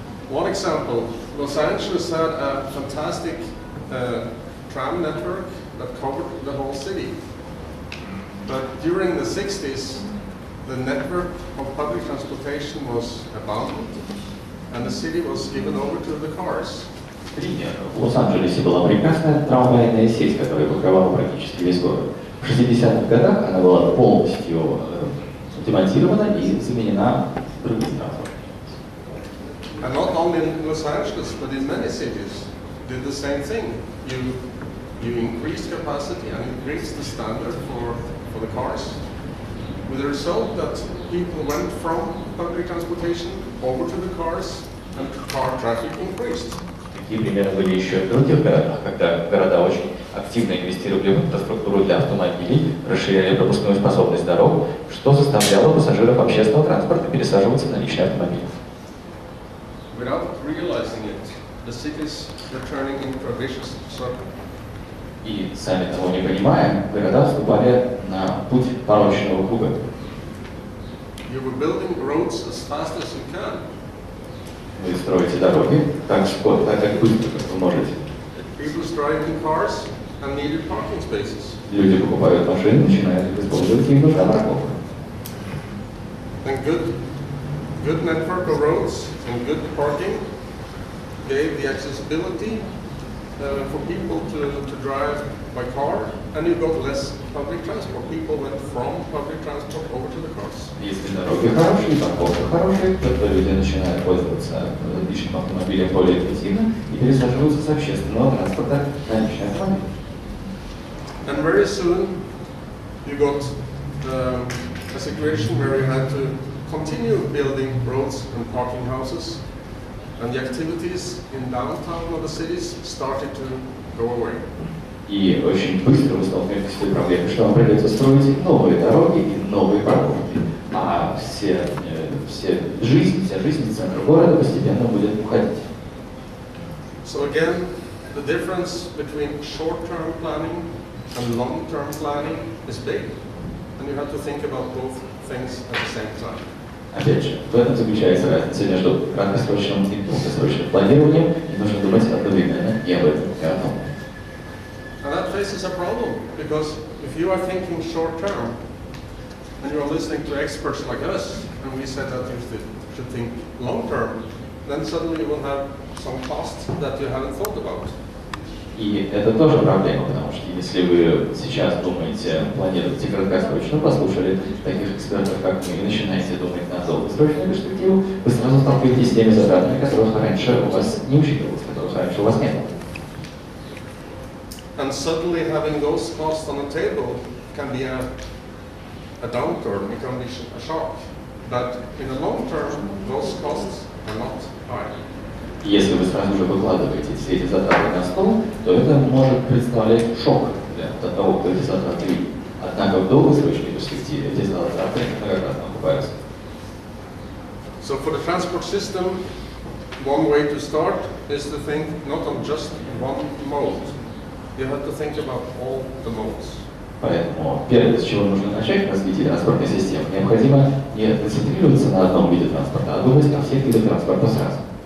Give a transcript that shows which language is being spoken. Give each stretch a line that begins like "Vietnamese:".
English: One example, Los Angeles had a fantastic tram network that covered the whole city. But during the 60s, the network of public transportation was abandoned and the city was given over to the cars.
Russian: Пример. В Лос-Анджелесе была прекрасная трамвайная сеть, которая покрывала практически весь город. В 60-х годах она была полностью демонтирована и заменена другим транспортом.
English: And not only in Los Angeles, but in many cities, did the same thing. You increased capacity and increased the standard for the cars, with the result that people went from public transportation over to the cars and car traffic increased.
Russian: Такие примеры были еще в других городах, когда города очень активно инвестировали в инфраструктуру для автомобилей, расширяли пропускную способность дорог, что заставляло пассажиров общественного транспорта пересаживаться на личные автомобили.
English: Without realizing it, the cities were turning into a vicious circle.
Russian: И сами того не понимая, города вступали на путь порочного круга.
English: You were building roads as fast as you can.
Russian: Вы строите дороги так быстро, как вы можете.
English: People driving cars and needed parking spaces.
Russian: Люди покупают машины, начинают их использовать, и им нужна парковка.
English: And good network of roads and good parking gave the accessibility for people to drive by car, and you got less public transport. People went from public transport over to the cars.
Russian: Если дороги хорошие, парковка хорошая, то люди начинают пользоваться личным автомобилем более интенсивно и пересаживаются с общественного транспорта на личный автомобиль.
English: And very soon you got a situation where you had to continue building roads and parking houses, and the activities in downtown of the cities started to go away.
Russian: И очень быстро вы столкнетесь с той проблемой, что вам придется строить новые дороги и новые парковки, а вся жизнь центра города постепенно будет уходить.
English: So again, the difference between short-term planning and long-term planning is big, and you have to think about both things at the same time.
Russian: Опять же, в этом заключается разница между краткосрочным и долгосрочным планированием, и нужно думать одновременно и об этом, и о том.
English: And that faces a problem, because if you are thinking short-term, and you are listening to experts like us, and we said that you should think long-term, then suddenly you will have some costs that you haven't thought about.
Russian: И это тоже проблема, потому что если вы сейчас думаете, планируете краткосрочно, послушали таких экспертов, как мы, и начинаете думать на долгосрочную перспективу, вы сразу сталкиваетесь с теми затратами, которых раньше у вас не учитывалось, которых раньше у вас не было.
English: And suddenly having those costs on the table can be a downturn, it can be a shock. But in the long term, those costs are not high.
Russian: Если вы сразу же выкладываете все эти затраты на стол, то это может представлять шок для того, кто эти затраты видит. Однако в долгосрочной перспективе эти затраты многократно окупаются.
English: So for the transport system, one way to start is to think not on just one mode. You have to think about all the modes.
Russian: Поэтому первое, с чего нужно начать в развитии транспортной системы, необходимо не концентрироваться на одном виде транспорта, а думать о всех видах транспорта сразу.